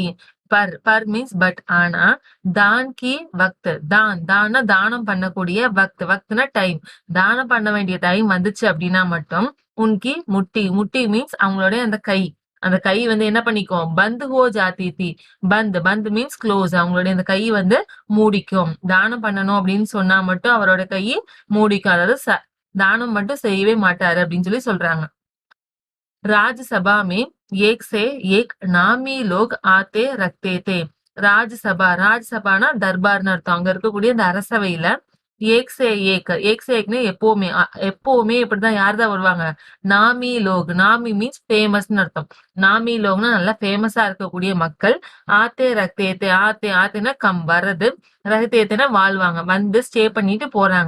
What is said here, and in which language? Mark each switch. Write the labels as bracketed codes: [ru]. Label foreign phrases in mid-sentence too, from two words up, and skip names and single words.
[ta] பர் மீன்ஸ் பட், ஆனா [hi] दान की वक्त, [ta] தானம் பண்ணக்கூடிய வக்த்னா டைம், தானம் பண்ண வேண்டிய டைம் வந்துச்சு அப்படின்னா மட்டும் [hi] उनकी मुट्ठी [ta] மீன்ஸ் அவங்களுடைய அந்த கை என்ன பண்ணிக்கும், [hi] बंद हो जाती थी. [ta] பந்து [en] means close, [ta] அவங்களுடைய அந்த கை மூடிக்கும். தானம் பண்ணணும் அப்படின்னு சொன்னா மட்டும் அவரோட கை மூடிக்கும், அதாவது தானம் மட்டும் செய்யவே மாட்டாரு அப்படின்னு சொல்றாங்க. [hi] राज्यसभा में एक से एक नामी लोग आते रखते थे. [ta] ராஜ்யசபானா தர்பார்னு அர்த்தம். அங்க இருக்கக்கூடிய அந்த அரசவையில ஏக்னு எப்பவுமே இப்படிதான் யார்தான் வருவாங்க, நாமி மீன்ஸ் ஃபேமஸ்னு அர்த்தம். நாமி லோக்னா நல்லா ஃபேமஸா இருக்கக்கூடிய மக்கள். ஆத்தேனா கம் வர்றது, ரகத்தேனா வாழ்வாங்க, வந்து ஸ்டே பண்ணிட்டு போறாங்க.